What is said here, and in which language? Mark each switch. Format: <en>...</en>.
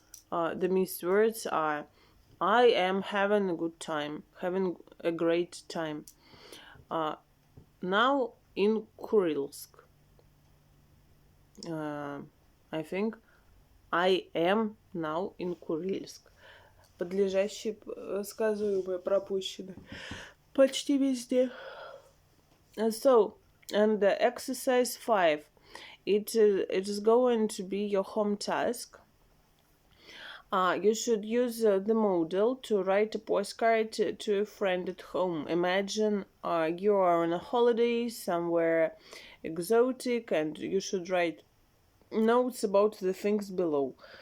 <en>The missed words are I am having a good time, having a great time. Now in Kurilsk, I think I am now in Курильск.</en> <ru>Подлежащие сказуемые пропущены почти везде.</ru> <en>So, and exercise 5. It is going to be your home task. You should use the model to write a postcard to a friend at home. Imagine you are on a holiday somewhere exotic and you should write notes about the things below.</en>